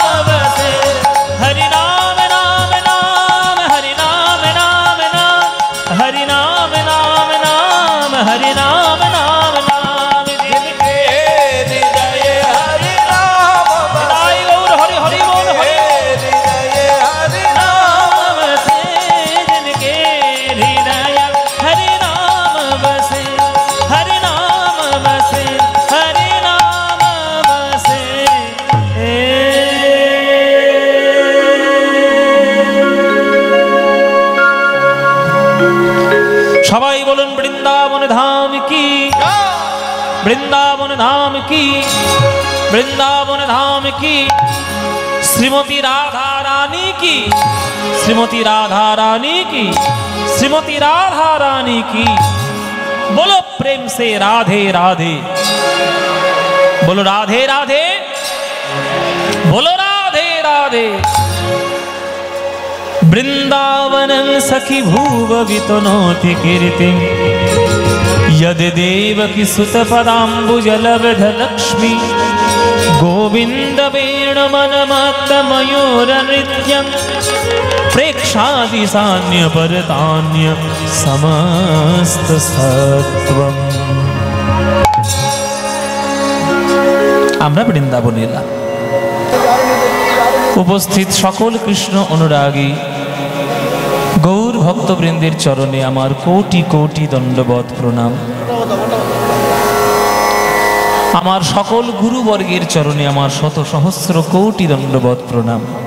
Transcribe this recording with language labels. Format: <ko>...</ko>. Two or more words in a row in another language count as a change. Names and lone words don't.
<hi>बसे, हरि नाम नाम नाम, हरि नाम नाम नाम, हरि नाम नाम नाम, हरि नाम नाम नाम, जिनके हृदय हरि नाम बसे, गौर हरि हरि बोल हृदय हरि नाम बसे, जिनके हृदय हरि नाम बसे, हरि नाम बसे, हरि नाम बसे।</hi> <bn>সবাই বলুন বৃন্দাবন ধাম কি, বৃন্দাবন ধাম কি, বৃন্দাবন ধাম কি, শ্রীমতী রাধা রানী কি, শ্রীমতী রাধা রানী কি, শ্রীমতী রাধা রানী কি।</bn> <hi>बोलो प्रेम से राधे राधे, बोलो राधे राधे, बोलो राधे राधे।</hi> <sa>वृंदावनं सखी भुव वितनोति कीर्तिं, यद देवकी सुत पदाम्बुजलब्ध लक्ष्मी, गोविंद वेणुमनमत्त मयूर नृत्यं, प्रेक्षादि सान्य परतान्य समस्त सत्वम।</sa> <bn>আমরা বৃন্দাবনে এলাম। উপস্থিত সকল কৃষ্ণ অনুরাগী গৌর ভক্তবৃন্দের চরণে আমার কোটি কোটি দণ্ডবৎ প্রণাম। আমার সকল গুরুবর্গের চরণে আমার শত সহস্র কোটি দণ্ডবৎ প্রণাম।</bn>